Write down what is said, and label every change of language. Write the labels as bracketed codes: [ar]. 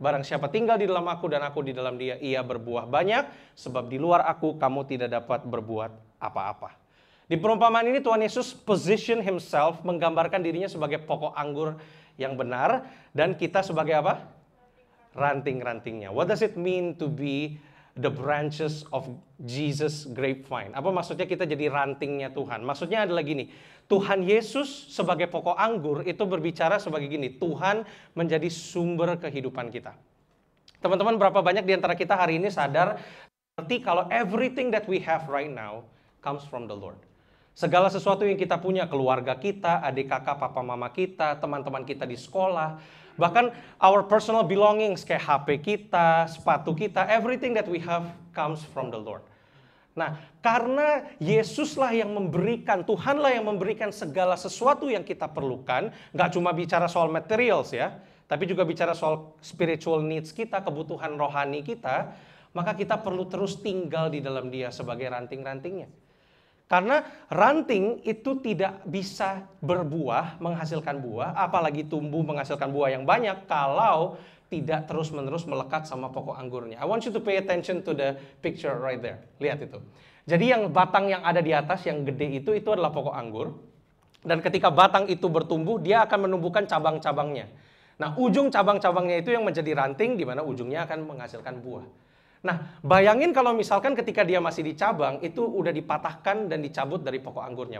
[id] Barang siapa tinggal di dalam aku dan aku di dalam dia, ia berbuah banyak, sebab di luar aku kamu tidak dapat berbuat apa-apa. Di perumpamaan ini Tuhan Yesus [en] position himself, [id] menggambarkan dirinya sebagai pokok anggur yang benar, dan kita sebagai apa? Ranting-rantingnya. [en] What does it mean to be the branches of Jesus grapevine? [id] Apa maksudnya kita jadi rantingnya Tuhan? Maksudnya adalah gini, Tuhan Yesus sebagai pokok anggur itu berbicara sebagai gini, Tuhan menjadi sumber kehidupan kita. Teman-teman, berapa banyak di antara kita hari ini sadar berarti kalau [en] everything that we have right now comes from the Lord. [id] Segala sesuatu yang kita punya, keluarga kita, adik kakak, papa mama kita, teman-teman kita di sekolah, bahkan [en] our personal belongings [id] kayak HP kita, sepatu kita, [en] everything that we have comes from the Lord. [id] Nah, karena Yesuslah yang memberikan, Tuhanlah yang memberikan segala sesuatu yang kita perlukan, nggak cuma bicara soal materials ya, tapi juga bicara soal [en] spiritual needs [id] kita, kebutuhan rohani kita, maka kita perlu terus tinggal di dalam Dia sebagai ranting-rantingnya. Karena ranting itu tidak bisa berbuah, menghasilkan buah, apalagi tumbuh menghasilkan buah yang banyak kalau tidak terus-menerus melekat sama pokok anggurnya. [en] I want you to pay attention to the picture right there. [id] Lihat itu. Jadi yang batang yang ada di atas, yang gede itu adalah pokok anggur. Dan ketika batang itu bertumbuh, dia akan menumbuhkan cabang-cabangnya. Nah, ujung cabang-cabangnya itu yang menjadi ranting, di mana ujungnya akan menghasilkan buah. Nah, bayangin kalau misalkan ketika dia masih di cabang, itu udah dipatahkan dan dicabut dari pokok anggurnya.